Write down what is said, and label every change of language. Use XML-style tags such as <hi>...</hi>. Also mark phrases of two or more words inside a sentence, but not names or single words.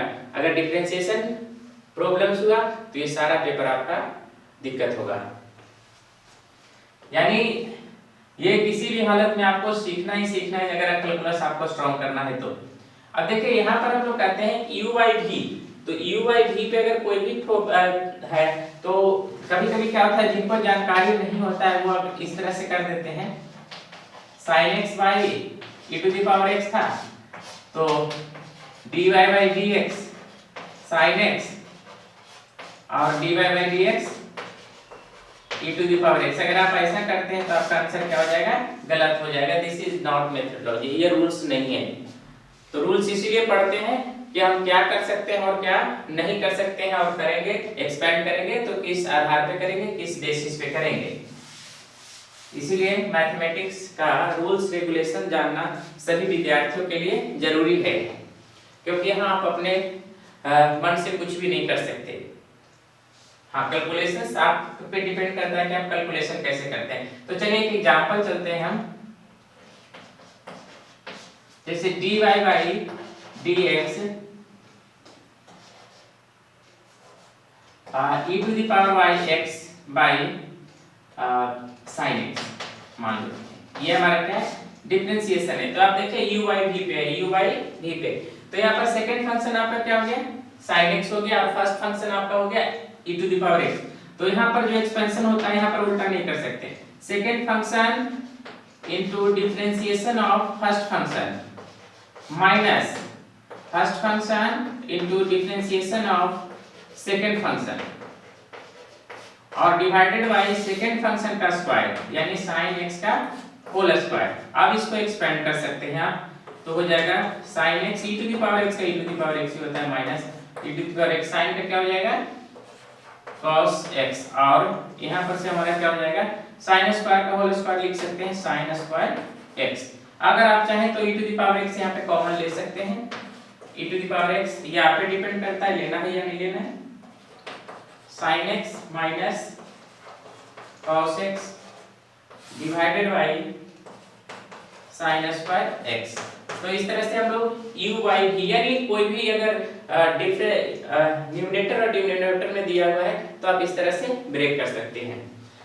<hi>अगर</hi> <en>differentiation problems</en> <hi>हुआ तो ये सारा पेपर आपका दिक्कत होगा, यानी ये किसी भी हालत में आपको सीखना ही सीखना है अगर कैलकुलस आपको स्ट्रॉन्ग करना है तो। अब देखिए यहाँ पर हम लोग कहते हैं</hi> <en>u by v,</en> <hi>तो</hi> <en>u by v</en> <hi>पे अगर कोई भी है तो कभी-कभी क्या होता है जिनको जानकारी नहीं होता है वो इस तरह से कर देते हैं,</hi> <en>sin x by e to the power x</en> <hi>था तो</hi> <en>dy by dx sin x और dy by dx e to the power x।</en> <hi>अगर आप ऐसा करते हैं तो आपका आंसर क्या हो जाएगा, गलत हो जाएगा।</hi> <en>this is not methodology,</en> <hi>ये रूल्स नहीं है। तो रूल्स इसीलिए पढ़ते हैं कि हम क्या कर सकते हैं और क्या नहीं कर सकते हैं, और करेंगे एक्सपेंड करेंगे तो किस आधार पे करेंगे, किस बेसिस पे करेंगे। इसीलिए मैथमेटिक्स का</hi> <en>rules regulation</en> <hi>जानना सभी विद्यार्थियों के लिए जरूरी है, क्योंकि यहाँ आप अपने मन से कुछ भी नहीं कर सकते। हाँ, कैलकुलेशंस आप पे डिपेंड करता है कि आप कैलकुलेशन कैसे करते हैं। तो चलिए एक एग्जांपल चलते हैं हम, जैसे</hi> <en>dy by dx e to the power y x by sin x</en> <hi>मान लो, ये हमारा क्या है, डिफरेंशिएशन है। तो आप देखिए</hi> <en>u by v</en> <hi>पे है,</hi> <en>u by v</en> <hi>पे, तो यहाँ पर</hi> <en>second function</en> <hi>आपका क्या हो गया,</hi> <en>sin x</en> <hi>हो गया, और</hi> <en>first function</en> <hi>आपका हो गया</hi> <en>e to the power x।</en> <hi>तो यहाँ पर जो एक्सपेंशन होता है यहाँ पर उल्टा नहीं कर सकते,</hi> <en>second function into differentiation of first function minus first function into differentiation of second function</en> <hi>और</hi> <en>divided by second function</en> <hi>का स्क्वायर, यानी</hi> <en>sin x</en> <hi>का</hi> <en>whole square.</en> <hi>अब इसको एक्सपेंड कर सकते हैं आप, तो हो जाएगा</hi> <en>sin x e to the power x</en> <hi>का</hi> <en>e to the power x</en> <hi>ही होता है</hi> <en>minus e to the power x,</en> <hi>sin का क्या हो जाएगा</hi> <en>cos x,</en> <hi>और यहाँ पर से हमारा क्या हो जाएगा</hi> <en>sin square</en> <hi>का</hi> <en>whole square</en> <hi>लिख सकते हैं</hi> <en>sin square x.</en> <hi>अगर आप चाहें तो</hi> <en>e to the power x</en> <hi>यहाँ पे कॉमन ले सकते हैं,</hi> <en>e to the power x</en> <hi>ये आप पे डिपेंड करता है लेना है या नहीं लेना है,</hi> <en>sin x minus cos x divided by sin square x.</en> <hi>तो इस तरह से हम लोग</hi> <en>u by v,</en> <hi>यानी कोई भी अगर न्यूमरेटर और डिनोमिनेटर में दिया हुआ है तो आप इस तरह से ब्रेक कर सकते हैं।</hi>